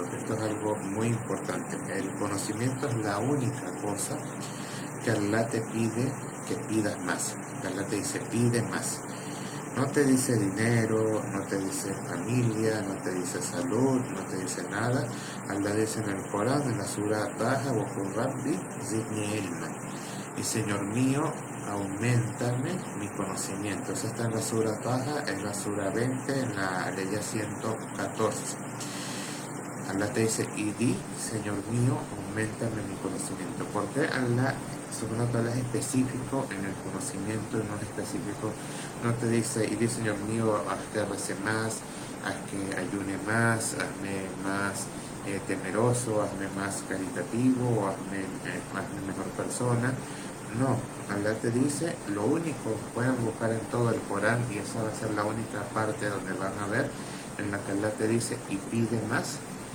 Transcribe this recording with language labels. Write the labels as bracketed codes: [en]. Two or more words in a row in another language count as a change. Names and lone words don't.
[es] Esto es algo muy importante. El conocimiento es la única cosa que Allah te pide que pidas más. Allah te dice: pide más. No te dice dinero, no te dice familia, no te dice salud, no te dice nada. Allah dice en el Corán, en la sura Taha: [ar] وقل رب زدني علما. [es] Y Señor mío, auméntame mi conocimiento. Eso está en la sura Taha, en la sura 20, en la ley 114. Allah te dice: y di, Señor mío, auméntame mi conocimiento. Porque Allah, [ar] سبحانه وتعالى, [es] es específico en el conocimiento y no es específico. No te dice: y di, Señor mío, haz que rece más, haz que ayune más, hazme más temeroso, hazme más caritativo, hazme mejor persona. No, Allah te dice lo único. Pueden buscar en todo el Corán y esa va a ser la única parte donde van a ver en la que Allah te dice: y pide más.